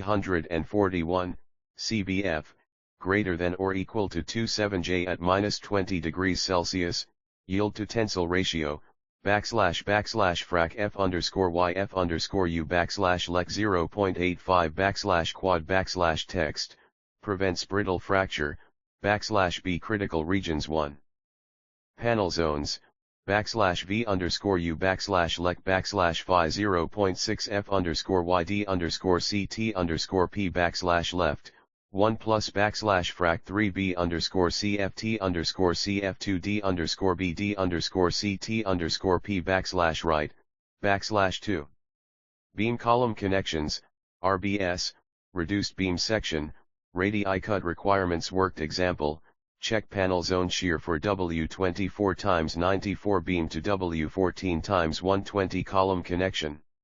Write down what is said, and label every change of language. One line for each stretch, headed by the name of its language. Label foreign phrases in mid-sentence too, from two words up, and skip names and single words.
English: 341, CBF, greater than or equal to 27J at minus 20 degrees Celsius, yield to tensile ratio, backslash frac F underscore Y F underscore U backslash lec 0.85 backslash quad backslash text, prevents brittle fracture, backslash B critical regions 1. Panel zones, backslash V underscore U backslash lec backslash phi 0.6 F underscore Y D underscore CT underscore P backslash left, 1 plus backslash frac 3B underscore CFT underscore CF2D underscore BD underscore CT underscore P backslash right, backslash 2. Beam column connections, RBS, reduced beam section, radii cut requirements worked example, check panel zone shear for W24 times 94 beam to W14 times 120 column connection.